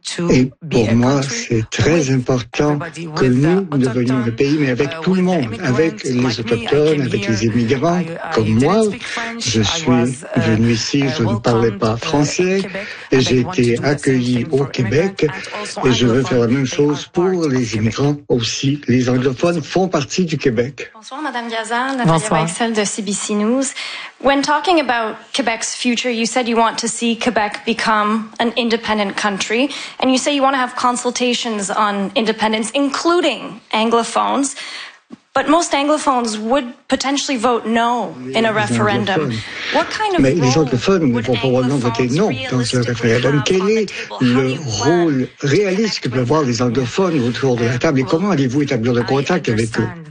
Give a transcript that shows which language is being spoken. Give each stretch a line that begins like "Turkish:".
French: Et pour moi, c'est très important que nous devenions un pays, mais avec tout le monde, avec les autochtones, avec les immigrants comme moi. Je suis venu ici, je ne parlais pas français et j'ai été accueilli au Québec et je veux faire la même chose pour les immigrants aussi. Les anglophones font partie du Québec. Bonsoir, Madame Gazan. Bonsoir. Nathalie Weixel de CBC News.
English: When talking about Quebec's future, you said you want to see Quebec become an independent country and you say you want to have consultations on independence, including anglophones. But most anglophones would potentially vote no in a referendum. What kind of role would anglophones
French: probablement voter non dans un référendum? Quel est le rôle réaliste que peuvent avoir les anglophones autour de la table et comment allez-vous établir le contact avec eux?